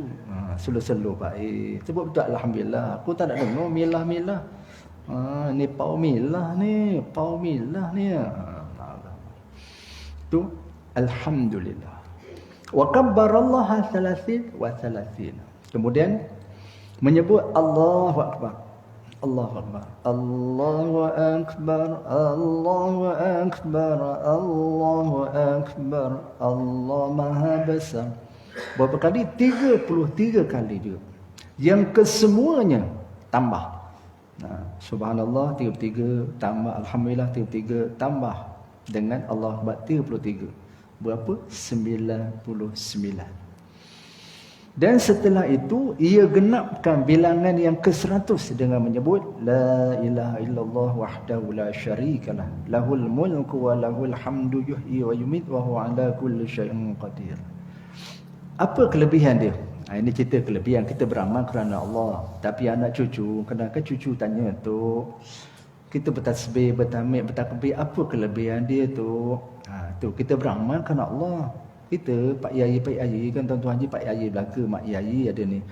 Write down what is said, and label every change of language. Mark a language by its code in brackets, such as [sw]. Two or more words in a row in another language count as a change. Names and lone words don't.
[ms] Selo-selo Pak sebut betul Alhamdulillah. Aku tak nak dengar milah. Ni pau milah ni. [ar] Tu الحمد لله. وكبّر الله 33 و30. [ms] Kemudian menyebut [ar] الله أكبر. الله أكبر. الله أكبر. الله أكبر. الله أكبر. [ms] Allah Maha Besar. Berapa kali? 33 kali juga. Yang kesemuanya tambah. Nah, subhanallah 33 tambah alhamdulillah 33 tambah dengan [ar] الله أكبر [ms] 33. Berapa? 99. Dan setelah itu ia genapkan bilangan yang ke-100 dengan menyebut [ar] لا إله إلا الله وحده لا شريك له له الملك وله الحمد يحيي ويميت وهو على كل شيء قدير. [ms] Apa kelebihan dia? Ini cerita kelebihan kita beramal kerana Allah. Tapi anak cucu, kadang-kadang cucu tanya tu, kita bertasbih, bertamid, bertakbir, apa kelebihan dia tu? Tu kita beramal kerana Allah. Kita Pak Yai kan tuan-tuan haji Pak Yai belaka, Mak Yai ada ni.